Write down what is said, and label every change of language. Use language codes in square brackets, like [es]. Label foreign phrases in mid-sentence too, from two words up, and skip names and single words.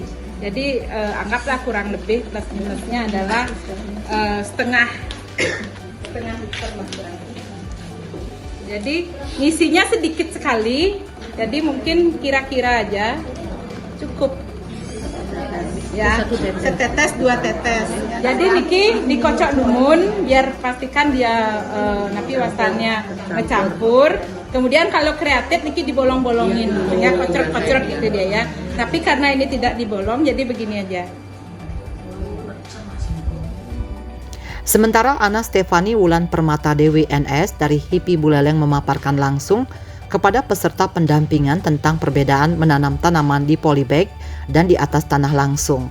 [id] Jadi anggaplah kurang lebih plus minusnya adalah setengah liter lah. Jadi ngisinya sedikit sekali, jadi mungkin kira-kira aja cukup. Ya, setetes 2 tetes. Jadi [ban] niki dikocok dumun [id] biar pastikan dia [ban] napi wastannya [id] ngecampur. Kemudian kalau kreatif niki dibolong-bolongin, ya kocok-kocok gitu dia ya. Tapi karena ini tidak dibolong, jadi begini aja. Sementara Ana Stefani Wulan Permata Dewi NS dari HIPI Buleleng memaparkan langsung kepada peserta pendampingan tentang perbedaan menanam tanaman di polybag dan di atas tanah langsung.